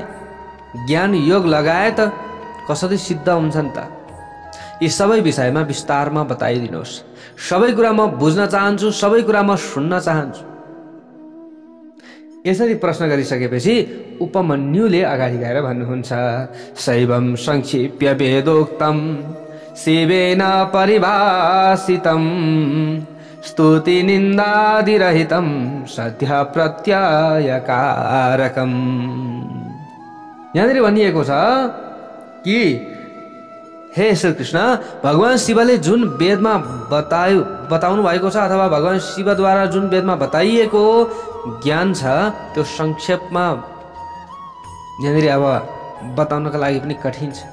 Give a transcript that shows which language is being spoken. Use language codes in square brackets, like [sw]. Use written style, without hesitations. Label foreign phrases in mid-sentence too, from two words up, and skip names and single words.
[ne] ज्ञान योग लगायत कसरी सिद्ध हुन्छन् त? यी सबै विषयमा विस्तारमा बताइदिनुहोस्। सबै कुरा म बुझ्न चाहन्छु, सबै कुरा म सुन्न चाहन्छु। यसरी प्रश्न गरिसकेपछि उपमन्युले अगाडि गएर भन्नुहुन्छ, [sa] शैवं संक्षिप्य वेदोक्तं शिवेन परिभाषितं स्तुति निन्दादिरहितं सद्य प्रत्ययकारकम्। [ne] यहाँनिर भनिएको छ कि हे श्रीकृष्ण, भगवान शिवले जुन वेदमा बताउनु भएको छ अथवा भगवान शिवद्वारा जुन वेदमा बताइएको ज्ञान छ त्यो संक्षेपमा यहाँनिर अब बताउनका लागि पनि कठिन छ।